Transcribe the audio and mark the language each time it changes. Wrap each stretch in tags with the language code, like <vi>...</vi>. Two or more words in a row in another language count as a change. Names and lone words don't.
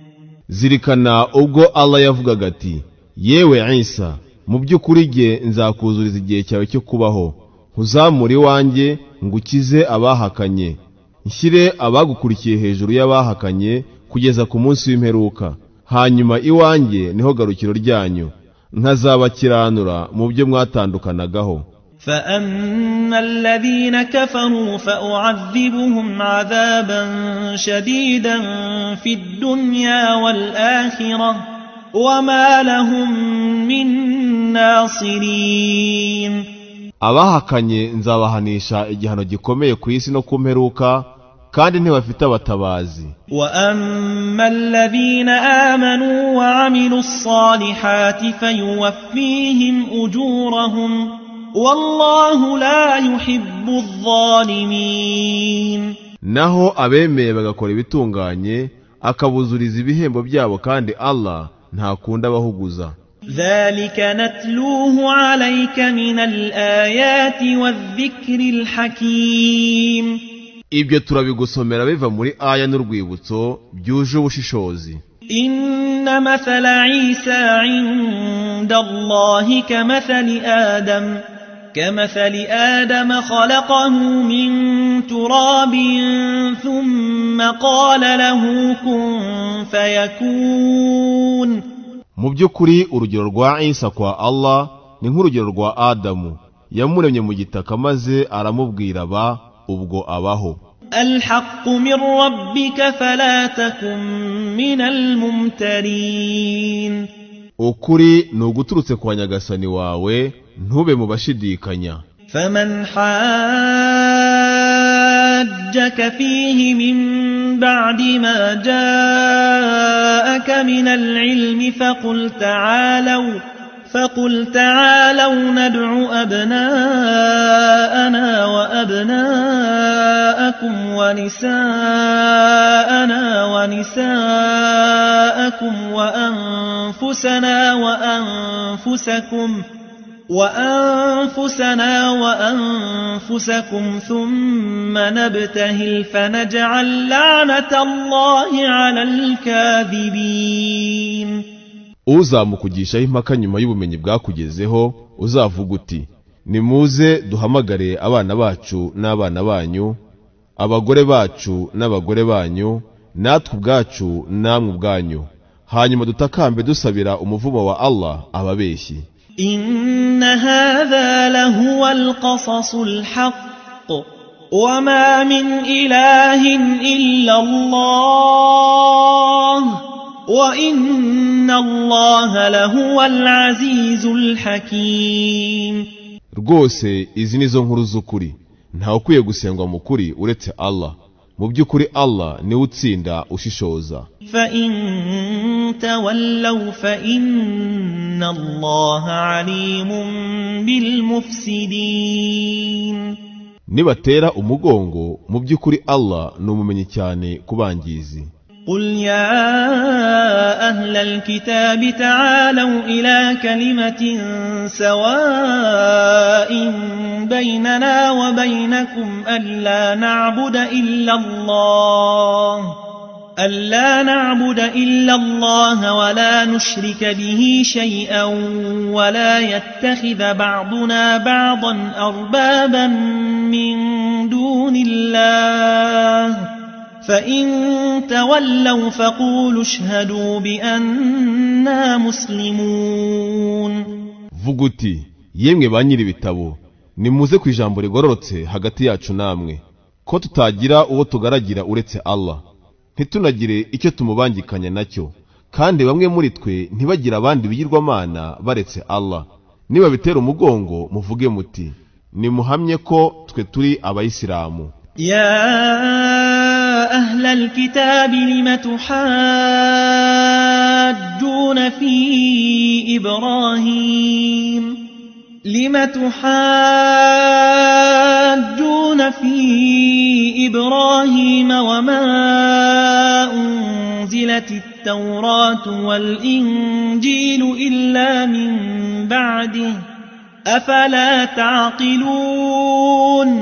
<rw>zirikana ubwo Allah yavugaga ati yewe Isa mu by'ukuri jye nzakuzuriza igihe cyawe cyo kubaho nkuzamure iwanjye ngukize abahakanye nshyire abagukurikiye hejuru y'abahakanye kugeza ku munsi w'imperuka hanyuma iwanjye niho garukiro ryanyu nkazabakiranura mu byo mwatandukanagaho.</rw> <ar>فأما الذين كفروا فأعذبهم عذابا شديدا في الدنيا والآخرة وما لهم من ناصرين.</ar> <rw>abahakanye nzabahanisha igihano gikomeye ku isi no ku mperuka kandi ntibafite abatabazi.</rw> <ar>وأما الذين آمنوا وعملوا الصالحات فيوفيهم أجورهم والله لا يحب الظالمين.</ar> <rw>naho abemeye bagakora ibitunganye akabuzuriza ibihembo byabo kandi Allah ntakunda abahuguza.</rw> <ar>ذلك نتلوه عليك من الآيات والذكر الحكيم.</ar> <rw>ibyo turabigusomera biva muri aya n'urwibutso byuje ubushishozi.</rw> <ar>إن مثل عيسى عند الله كمثل آدم خلقه من تراب ثم قال له كن فيكون.</ar> <rw>mu by'ukuri urugero rwa Isa kwa Allah ni nk'urugero rwa Adamu yamuremye mu gitaka maze aramubwira ba ubwo abaho.</rw> <ar>الحق من ربك فلا تكن من الممترين.</ar> <rw>ukuri ni uguturutse kwa nyagasani wawe ntube mu bashidikanya.</rw> <ar>فمن حاجك فيه من بعد ما جاءك من العلم فقل تعالوا ندع أبناءنا وأبناءكم ونساءنا ونساءكم وأنفسنا وأنفسكم ثم نبتهل فنجعل لعنة الله على الكاذبين.</ar> <rw>uzamukugishaho impaka nyuma y'ubumenyi bwakugezeho uzavuga uti nimuze duhamagare abana bacu n'abana banyu abagore bacu n'abagore banyu natwe ubwacu namwe ubwanyu hanyuma dutakambe dusabira umuvumo wa Allah ababeshyi.</rw> <ar>إن هذا لهو القصص الحق وما من إله إلا الله وإن الله لهو العزيز الحكيم.</ar> <rw>rwose izi nizo nkuru z'ukuri ntawe ukwiye gusengwa mu kuri uretse Allah mu by'ukuri Allah niwe utsinda ushishoza.</rw> <ar>فإن تولوا فإن الله عليم بالمفسدين.</ar> <rw>nibatera umugongo mu by'ukuri Allah ni umumenyi cyane kubangizi.</rw> <ar>قل يا أهل الكتاب تعالوا إلى كلمة سواء بيننا وبينكم ألا نعبد إلا الله ولا نشرك به شيئا ولا يتخذ بعضنا بعضا أربابا من دون الله فإن تولوا فقولوا اشهدوا بأننا مسلمون.</ar> <rw>vuga uti yemwe ba nyiri ibitabo nimuze ku ijambo rigororotse hagati yacu namwe ko tutagira uwo tugaragira uretse Allah ntitunagire icyo tumubangikanya nacyo kandi bamwe muri twe ntibagira abandi bigirwamana baretse Allah. niba bitera umugongo muvuge muti nimuhamye ko twe turi abayisilamu.</rw> <ar>يا أهل الكتاب لم تحاجون في إبراهيم إبراهيم وما أنزلت التوراة والإنجيل إلا من بعده أفلا تعقلون.</ar>